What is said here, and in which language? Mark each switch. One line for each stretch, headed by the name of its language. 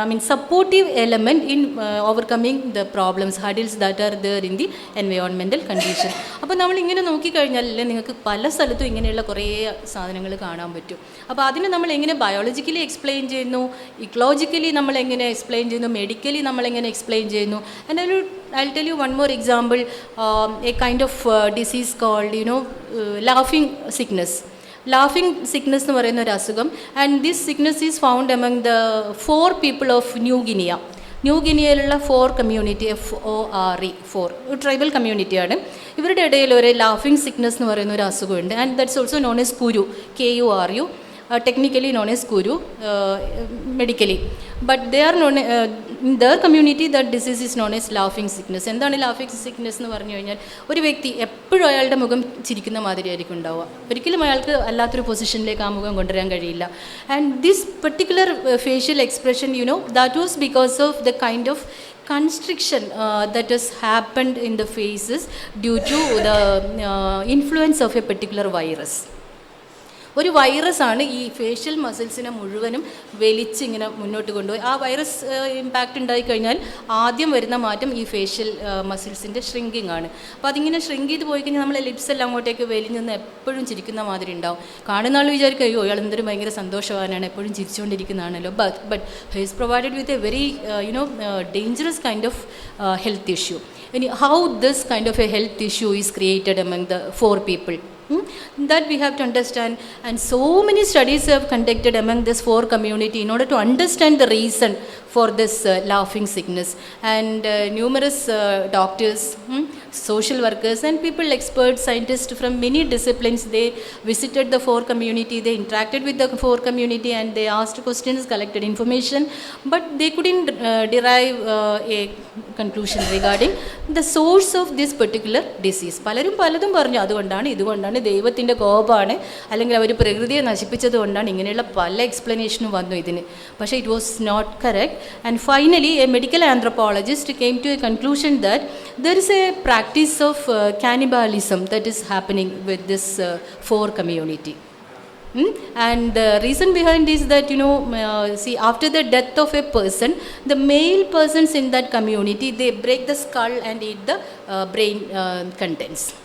English: supportive element in overcoming the problems, hurdles that are there in the environmental condition.
Malayalam: അപ്പോൾ നമ്മളിങ്ങനെ നോക്കിക്കഴിഞ്ഞാൽ നിങ്ങൾക്ക് പല സ്ഥലത്തും ഇങ്ങനെയുള്ള കുറേ സാധനങ്ങൾ കാണാൻ പറ്റും. അപ്പോൾ അതിന് നമ്മൾ എങ്ങനെ ബയോളജിക്കലി എക്സ്പ്ലെയിൻ ചെയ്യുന്നു, ഇക്കോളജിക്കലി നമ്മൾ എങ്ങനെ എക്സ്പ്ലെയിൻ ചെയ്യുന്നു, മെഡിക്കലി നമ്മളെങ്ങനെ എക്സ്പ്ലെയിൻ ചെയ്യുന്നു.
English: And I'll tell you one more example, a kind of disease called, laughing sickness. Laughing sickness
Malayalam: എന്ന് പറയുന്ന ഒരു അസുഖം.
English: And this sickness is found among the 4 people of New Guinea.
Malayalam: New ഗിനിയയിലുള്ള 4 community, FORE, 4 tribal കമ്മ്യൂണിറ്റിയാണ്. ഇവരുടെ ഇടയിൽ ഒരു laughing sickness എന്ന് പറയുന്ന ഒരു അസുഖമുണ്ട്.
English: And that's also known as kuru, KURU, technically known as kuru, medically. But they are known, in their community that disease is known as laughing sickness.
Malayalam: എന്താണ് laughing sickness എന്ന് പറഞ്ഞു കഴിഞ്ഞാൽ, ഒരു വ്യക്തി എപ്പോഴും അയാളുടെ മുഖം ചിരിക്കുന്ന മാതിരിയായിരിക്കും ഉണ്ടാവുക. ഒരിക്കലും അയാൾക്ക് അല്ലാത്തൊരു പൊസിഷനിലേക്ക് ആ മുഖം കൊണ്ടുവരാൻ കഴിയില്ല.
English: And this particular facial expression, that was because of the kind of constriction that has happened in the faces due to the influence of a particular virus.
Malayalam: ഒരു വൈറസാണ് ഈ ഫേഷ്യൽ മസിൽസിനെ മുഴുവനും വലിച്ചിങ്ങനെ മുന്നോട്ട് കൊണ്ടുപോയി. ആ വൈറസ് ഇമ്പാക്റ്റ് ഉണ്ടായിക്കഴിഞ്ഞാൽ ആദ്യം വരുന്ന മാറ്റം ഈ ഫേഷ്യൽ മസിൽസിൻ്റെ ഷ്രിങ്കിങ് ആണ്. അപ്പോൾ അതിങ്ങനെ ഷ്രിങ്ക് ചെയ്ത് പോയി കഴിഞ്ഞാൽ നമ്മളെ ലിപ്സ് എല്ലാം അങ്ങോട്ടേക്ക് വലിഞ്ഞെന്ന് എപ്പോഴും ചിരിക്കുന്ന മാതിരി ഉണ്ടാവും. കാണുന്ന ആൾ വിചാരിക്കും, അയ്യോ അയാൾ എന്തൊരു ഭയങ്കര സന്തോഷവാനാണ്, എപ്പോഴും ചിരിച്ചുകൊണ്ടിരിക്കുന്നതാണല്ലോ.
English: But he is provided with a very dangerous kind of health issue. ഇനി how this kind of a health issue is created among the 4 people? That we have to understand, and so many studies have conducted among this 4 community in order to understand the reason for this laughing sickness. And numerous doctors, social workers and people, experts, scientists from many disciplines, they visited the 4 community, they interacted with the 4 community, and they asked questions, collected information, but they couldn't derive a conclusion regarding the source of this particular disease.
Malayalam: പലരും പലതും പറഞ്ഞു, ഇതുകൊണ്ടാണ് ദൈവത്തിൻ്റെ കോപമാണ്, അല്ലെങ്കിൽ അവർ പ്രകൃതിയെ നശിപ്പിച്ചത് കൊണ്ടാണ്, ഇങ്ങനെയുള്ള പല എക്സ്പ്ലനേഷനും വന്നു ഇതിന്.
English: പക്ഷേ it was not correct. And finally a medical anthropologist came to a conclusion that there is a practice of cannibalism that is happening with this 4 community. And the reason behind is that, see, after the death of a person, the male persons in that community, they break the skull and eat the brain contents.